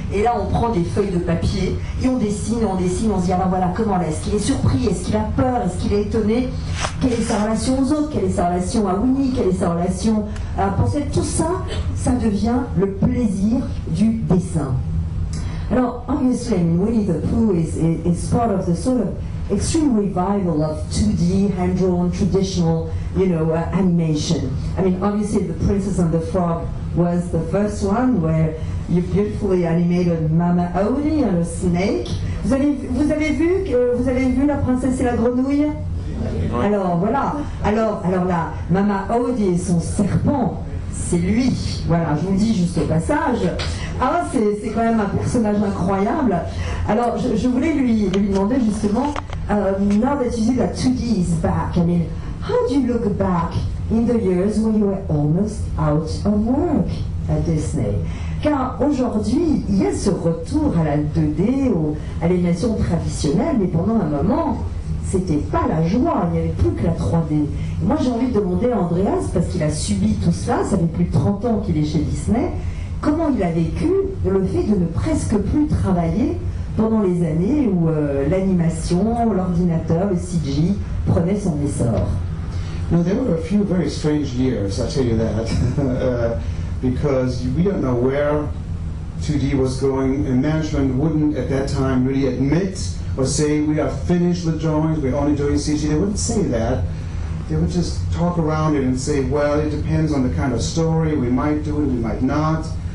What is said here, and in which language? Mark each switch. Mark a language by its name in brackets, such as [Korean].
[French] Et là, on prend des feuilles de papier et on dessine, on se dit, alors voilà, comment là? Est-ce qu'il est surpris? Est-ce qu'il a peur? Est-ce qu'il est étonné? Quelle est sa relation aux autres? Quelle est sa relation à Winnie? Quelle est sa relation à Pensette? Tout ça, ça devient le plaisir du dessin. [English] Alors, obviously, Winnie the Pooh is part of the sort of extreme revival of 2D, hand-drawn, traditional, animation. I mean, obviously, The Princess and the Frog was the first one where you beautifully animated Mama Odie and a snake. [French] Vous avez vu La Princesse et la Grenouille? Alors voilà, alors là, Mama Odie et son serpent, c'est lui. Voilà, je vous le dis juste au passage. Ah, c'est quand même un personnage incroyable. Alors, je voulais lui demander justement, [English] now that you see that 2D is back, I mean, how do you look back in the years when you were almost out of work at Disney? [French] Car aujourd'hui, il y a ce retour à la 2D, à l'animation traditionnelle, mais pendant un moment, c'était pas la joie, il n'y avait plus que la 3D. Et moi, j'ai envie de demander à Andreas, parce qu'il a subi tout cela, ça fait plus de 30 ans qu'il est chez Disney, comment il a vécu le fait de ne presque plus travailler pendant les années où l'animation, l'ordinateur, le CG prenait son essor. [English] No, there were a few very strange years, I'll tell you that, because we don't know where 2D was going, and management wouldn't at that time really admit or say we are finished with drawings, we're only doing CG. They wouldn't say that. They would just talk around it and say, well, it depends on the kind of story, we might do it, we might not.